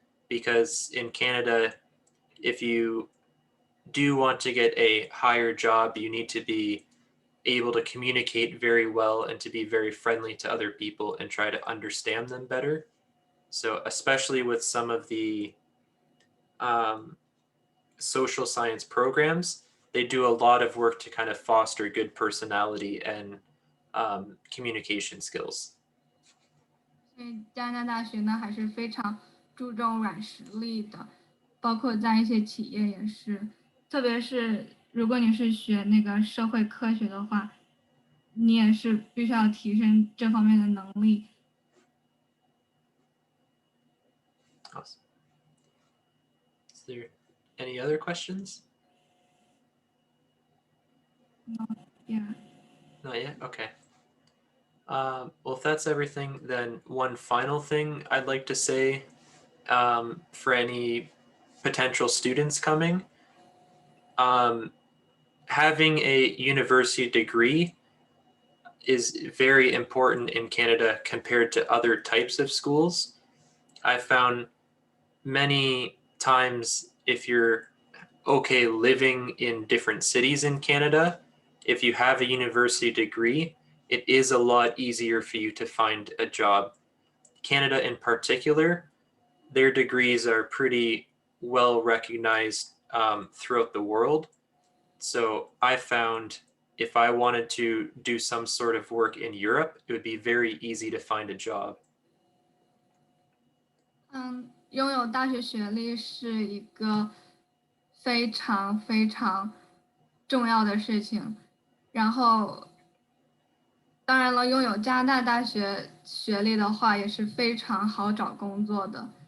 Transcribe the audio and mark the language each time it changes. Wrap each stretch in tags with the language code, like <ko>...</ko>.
<en>Because in Canada, if you do want to get a higher job, you need to be able to communicate very well and to be very friendly to other people and try to understand them better. So, especially with some of the um, social science programs, they do a lot of work to kind of foster good personality and communication skills.</en> <zh>所以加拿大大学呢还是非常注重软实力的，包括在一些企业也是，特别是如果你是学那个社会科学的话，你也是必须要提升这方面的能力。</zh> <en>Awesome. Is there any other questions? Yeah. Not yet? Okay. Well, if that's everything, then one final thing I'd like to say for any potential students coming, having a university degree is very important in Canada compared to other types of schools. I found many times if you're okay living in different cities in Canada, if you have a university degree, it is a lot easier for you to find a job. Canada in particular, their degrees are pretty well recognized throughout the world. So I found if I wanted to do some sort of work in Europe, it would be very easy to find a job.</en> <zh>拥有大学学历是一个非常非常重要的事情。然后，当然了，拥有加拿大大学学历的话，也是非常好找工作的。</zh>